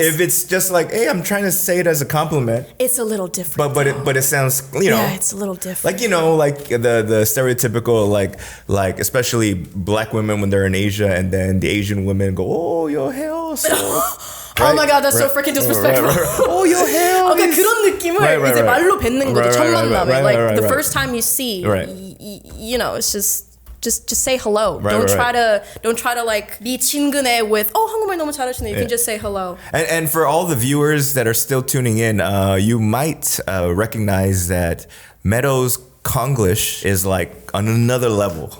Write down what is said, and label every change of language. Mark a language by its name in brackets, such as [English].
[English] If it's just like, hey, I'm trying to say it as a compliment. It's a little different. But it sounds, you know. Yeah, it's a little different. Like, you know, like the stereotypical, like especially black women when they're in Asia and then the Asian women go, oh, your hair so... Oh my God, that's so freaking disrespectful. Oh, your hair. Okay, [Korean] 그런 느낌을 이제 말로 뱉는 거죠. 첫 만남에. [English] Like the first time you see, you know, it's just say hello. Don't try to like be [Korean] 친근해 [English] with [Korean] 한국말 너무 잘하시네. [English] You can just say hello. And for all the viewers that are still tuning in, you might recognize that Meadow's Konglish is like on another level.